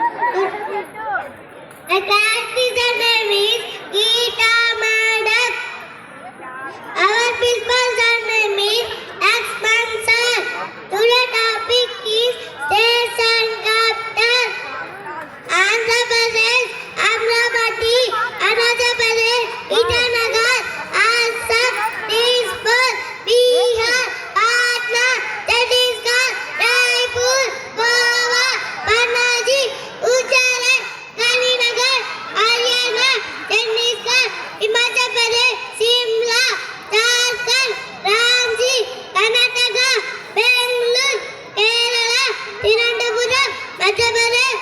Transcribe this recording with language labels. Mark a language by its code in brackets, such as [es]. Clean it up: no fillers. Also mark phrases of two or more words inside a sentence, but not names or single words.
[en] The class teacher name is Geeta Madam. Our principal's name is Lakshman sir. Today's topic is station captain. Andhra Pradesh, Amravati, Arunachal Pradesh, Itanagar, Assam, Dispur, Bihar, Patna, Chhattisgarh, Raipur, Goa, Panaji, Uttarakhand, Kalinagar, Haryana, Chandigarh, Himachal Pradesh, Shimla, Jharkhand, Ranchi, Karnataka, Bangalore, Kerala, Thiruvananthapuram, Madhya Pradesh.